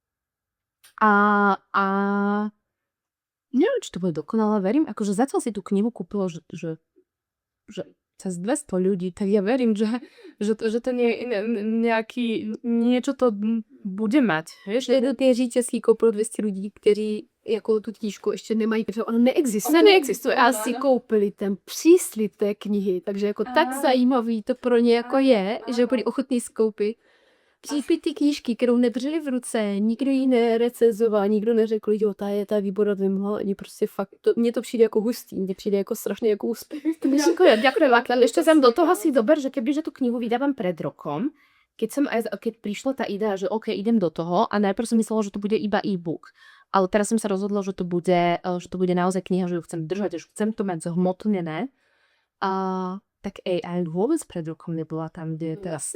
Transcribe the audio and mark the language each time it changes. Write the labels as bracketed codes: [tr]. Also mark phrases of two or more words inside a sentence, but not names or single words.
[sk] A neviem, či to bude dokonale, verím. Akože zatiaľ si tú knihu kúpilo, že cez 200 ľudí, tak ja verím, že to nejaký, niečo to bude mať. [cs] Vieš, jednotný říčeský koupil 200 lidí, kteří jako tu knížku ještě nemají, protože ona neexistuje. Ona neexistuje. A si koupili ten příslib té knihy, takže jako tak zajímavý to pro ně jako je, že byli ochotní skoupit. Koupit ty knížky, kterou nedrželi v ruce, nikdo ji nerecenzoval, nikdo neřekl, jo, ta je výborná, oni prostě fakt, mně to přijde jako hustý, mně přijde jako strašně jako úspěch. [sk] Ďakujem, ale ešte sem do toho si dober, že kebyže tú knihu vydávam pred rokom, keď prišla tá idea, že OK, idem do toho a najprv som myslela, že to bude iba e-book. Ale teraz som sa rozhodla, že to bude naozaj kniha, že ju chcem držať, že chcem to mať zhmotnené. Tak AI vôbec pred rokom nebola tam, kde je teraz.